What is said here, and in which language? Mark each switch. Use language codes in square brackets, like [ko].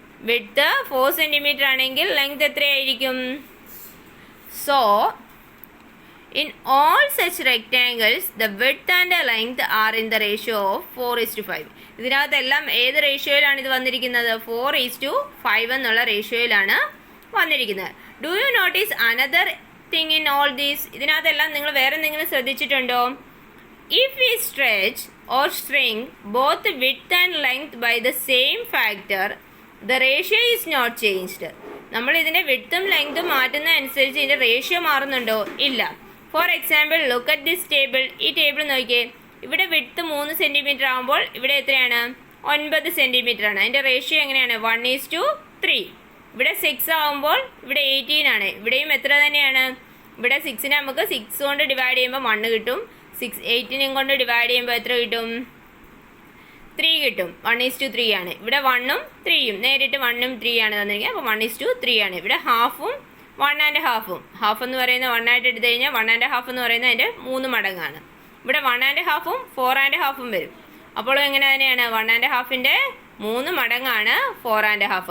[ml] Width 4 centimetre ആണെങ്കിൽ length എത്രയായിരിക്കും? [en] So in all such rectangles the width and the length are in the ratio of 4:5. [ml] ഇതിനകത്തെല്ലാം ഏത് റേഷ്യോയിലാണ് ഇത് വന്നിരിക്കുന്നത്? 4:5 എന്നുള്ള റേഷ്യോയിലാണ് വന്നിരിക്കുന്നത്. [en] Do you notice another thing in all these? [ml] ഇതിനകത്തെല്ലാം നിങ്ങൾ വേറെ എന്തെങ്കിലും ശ്രദ്ധിച്ചിട്ടുണ്ടോ? [en] If we stretch or shrink both width and length by the same factor, the ratio is not changed. [ml] നമ്മൾ ഇതിൻ്റെ വിഡ്ത്തും ലെങ്ത്തും മാറ്റുന്ന അനുസരിച്ച് ഇതിൻ്റെ റേഷ്യോ മാറുന്നുണ്ടോ? ഇല്ല. [en] For example look at this table. [ml] ഈ ടേബിൾ നോക്കിയേ. ഇവിടെ വിഡ്ത്ത് 3 സെൻറ്റിമീറ്റർ ആകുമ്പോൾ ഇവിടെ എത്രയാണ്? 9 സെൻറ്റിമീറ്റർ ആണ്. അതിൻ്റെ റേഷ്യോ എങ്ങനെയാണ്? 1:3. ഇവിടെ 6 ആകുമ്പോൾ ഇവിടെ 18 ആണ്. ഇവിടെയും എത്ര തന്നെയാണ്? ഇവിടെ 6നെ നമുക്ക് 6 കൊണ്ട് ഡിവൈഡ് ചെയ്യുമ്പോൾ 1 കിട്ടും. 18 കൊണ്ട് ഡിവൈഡ് ചെയ്യുമ്പോൾ എത്ര കിട്ടും? 3 കിട്ടും. 1:3 ആണ്. ഇവിടെ 1ഉം 3യും നേരിട്ട് 1ഉം 3 ആണ് തന്നിരിക്കുക. അപ്പോൾ 1:3 ആണ്. ഇവിടെ ഹാഫും 1 and half-ഉം. ഹാഫ് എന്ന് പറയുന്നത് 1 ആയിട്ട് എടുത്തു കഴിഞ്ഞാൽ 1 and half എന്ന് പറയുന്നത് അതിൻ്റെ 3 മടങ്ങാണ്. ഇവിടെ 1 and half-ഉം 4 and half-ഉം വരും. അപ്പോൾ എങ്ങനെ തന്നെയാണ്? 1 and half-ന്റെ 3 മടങ്ങാണ് 4 and half.